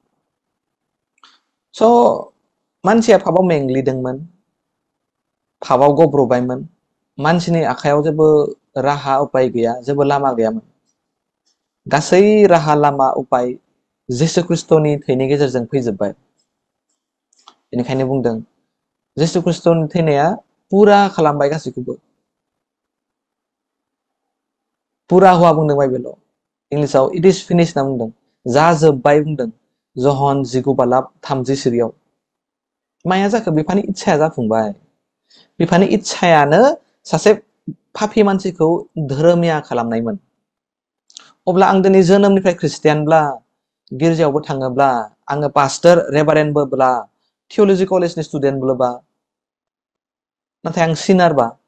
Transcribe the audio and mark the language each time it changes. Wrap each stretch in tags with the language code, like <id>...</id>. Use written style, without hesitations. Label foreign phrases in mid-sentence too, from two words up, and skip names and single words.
<brx>स' मानसिया पापाव मेंग्लिदोंमोन पापाव गब्र'बायमोन मानसिनि आखायाव जेबो राहा उपाय गैया जेबो लामा गैयामोन गासै राहा लामा उपाय जिसु ख्रिस्ट'नि थैनि गेजेरजों फैजोब्बाय बेनिखायनो बुंदों जिसु ख्रिस्ट'नि थैनाया पुरा खालामबाय गासैखौबो</brx> <hi>पुरा हुआ</hi> <brx>बुंदों बाइबेलाव इंलिसाव</brx> <en>it is finish</en> <brx>होनना बुंदों जाजोब्बाय बुंदों जहन 19:30 माया जाखो बिफानि इच्छाया जाफुंबाय बिफानि इच्छायानो सासे पापी मानसिखौ धोरोमिया खालामनायमोन अब्ला आं दिनै जोनोमनिफ्राय ख्रिस्टियानब्ला गिर्जायावबो थाङोब्ला आङो पास्टर रेभारेन्डबोब्ला थिय'ल'जि कलेजनि स्टुडेन्टब्ला नाथाय आं सिनारबा</brx>